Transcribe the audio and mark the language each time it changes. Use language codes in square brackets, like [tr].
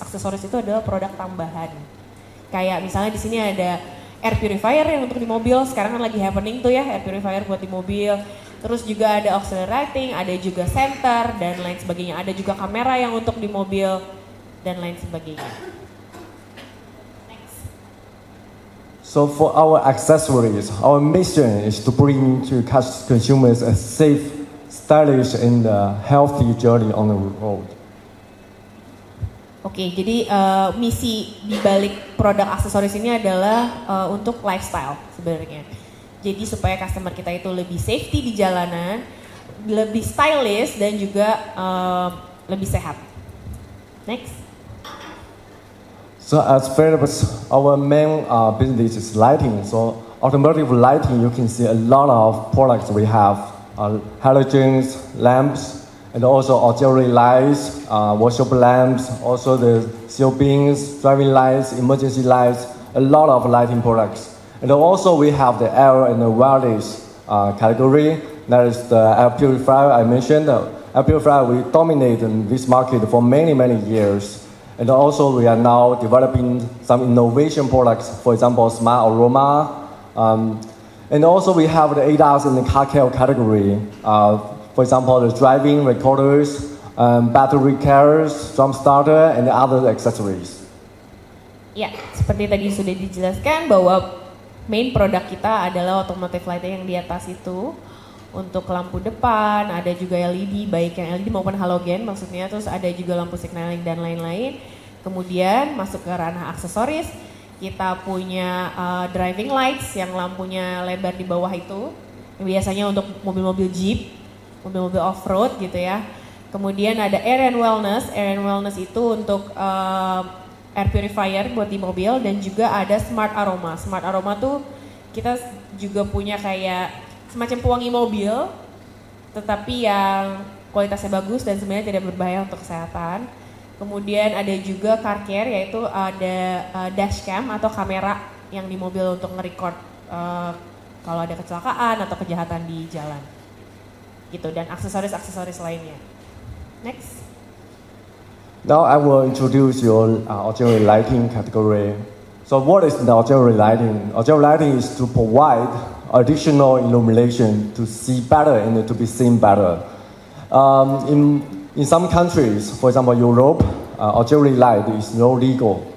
[id] Aksesoris itu adalah produk tambahan. Kayak misalnya di sini ada air purifier yang untuk di mobil, sekarang kan lagi happening tuh ya, air purifier buat di mobil. Terus juga ada auxiliary lighting, ada juga center dan lain sebagainya. Ada juga kamera yang untuk di mobil dan lain sebagainya. [en] Next. So for our accessories, our mission is to bring to consumers a safe, stylish, and healthy journey on the road. [id] Oke, jadi misi di balik produk aksesoris ini adalah untuk lifestyle sebenarnya. Jadi supaya customer kita itu lebih safety di jalanan, lebih stylish dan juga lebih sehat. [en] Next. So as Philips, our main business is lighting. So automotive lighting, you can see a lot of products we have. Halogens, lamps, and also auxiliary lights, workshop lamps, also the seal beams, driving lights, emergency lights, a lot of lighting products. And also we have the air and the wireless category. That is the air purifier I mentioned. Air purifier, we dominate in this market for many, many years. And also we are now developing some innovation products, for example, smart aroma. And also we have the ADAS and the car care category. For example, the driving recorders, battery carriers, jump starter, and other accessories. [id] Ya, seperti tadi sudah dijelaskan bahwa main produk kita adalah automotive lighting yang di atas itu. Untuk lampu depan, ada juga LED, baik yang LED maupun halogen maksudnya. Terus ada juga lampu signaling dan lain-lain. Kemudian masuk ke ranah aksesoris, kita punya driving lights yang lampunya lebar di bawah itu. Biasanya untuk mobil-mobil Jeep, mobil-mobil off-road gitu ya. Kemudian ada air and wellness. Air and wellness itu untuk air purifier buat di mobil, dan juga ada smart aroma. Smart aroma tuh kita juga punya kayak semacam pewangi mobil, tetapi yang kualitasnya bagus dan sebenarnya tidak berbahaya untuk kesehatan. Kemudian ada juga car care, yaitu ada dashcam atau kamera yang di mobil untuk nge-record kalau ada kecelakaan atau kejahatan di jalan. Gitu, dan aksesoris-aksesoris lainnya. [en] Next. Now I will introduce your auxiliary lighting category. So what is the auxiliary lighting? Auxiliary lighting is to provide additional illumination to see better and to be seen better. In some countries, for example Europe, auxiliary light is no legal.